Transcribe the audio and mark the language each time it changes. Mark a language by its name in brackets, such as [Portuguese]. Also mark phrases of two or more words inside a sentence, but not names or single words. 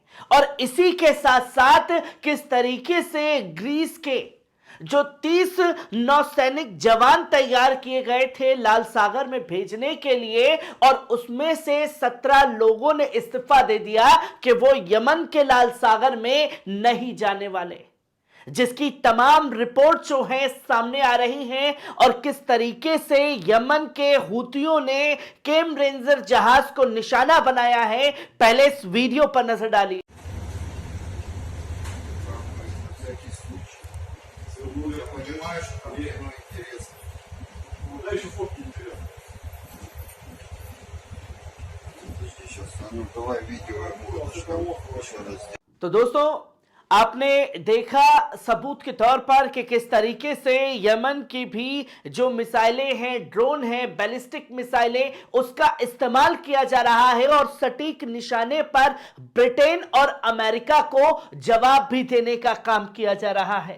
[Hindi] और इसी के साथ साथ किस तरीके से ग्रीस के जो 30 नौसैनिक जवान तैयार किए गए थे लाल सागर में भेजने के लिए, और उसमें से 17 लोगों ने इस्तीफा दे दिया कि वो यमन के लाल सागर में नहीं जाने वाले, जिसकी तमाम रिपोर्ट जो है सामने आ रही हैं। और किस तरीके से यमन के हुतियों ने केम रेंजर जहाज को निशाना बनाया है, पहले इस वीडियो पर नजर डालिए। [Russian] Всякий случай. Ну, я понимаю, что мне интересно. Ну, да, еще фотки интересно. Подожди, сейчас, ну давай видео еще раз. [Hindi] तो दोस्तों, आपने देखा सबूत के तौर पर कि किस तरीके से यमन की भी जो मिसाइलें हैं, ड्रोन हैं, [English] ballistic missiles, [Hindi] उसका इस्तेमाल किया जा रहा है और सटीक निशाने पर ब्रिटेन और अमेरिका को जवाब भी देने का काम किया जा रहा है।